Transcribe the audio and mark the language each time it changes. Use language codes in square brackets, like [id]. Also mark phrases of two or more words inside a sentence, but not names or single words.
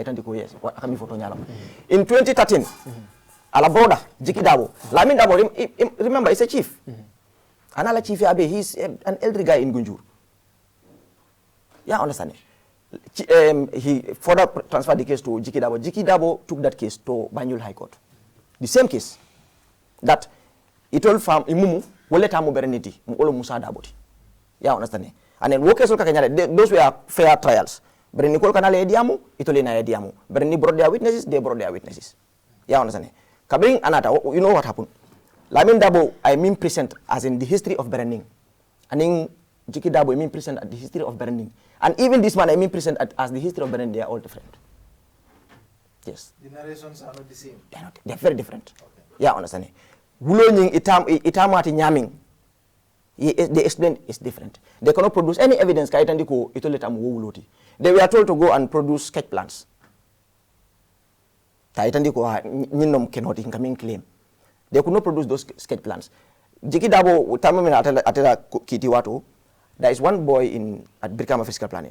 [en] In 2013, Alaboda, Jiki Dabo, Lamin Dabo, remember, he's a chief. Another chief, he's an elderly guy in Gunjur. Yeah, understand. He further transferred the case to Jiki Dabo. Jiki Dabo took that case to Banjul High Court. The same case. [man] That it all farm imumu wole tamu bereniti olo Musa Daboti. [en] Yeah, understand. And then workers those were fair trials. [man] Bereni kol kanale ediamu, itole na ediamu. [en] Bereni brought their witnesses, they brought their witnesses. Yeah, understand. [man] Kabring anata, [en] you know what happened? Lamin Dabo, I mean present as in the history of Berending. And in Jiki Dabo, I mean present at the history of Berending. And even this man, I mean present as the history of Berending. They are all different. Yes. The narrations are not the same. They are not. They are very different. Okay. Yeah, understand. [man] Wulonying itamati nyaming. [en] They explain it's different. They cannot produce any evidence. They were told to go and produce sketch plans. They could not produce those sketch plans. Jiki Dabo, there is one boy at Birkama Physical Planning.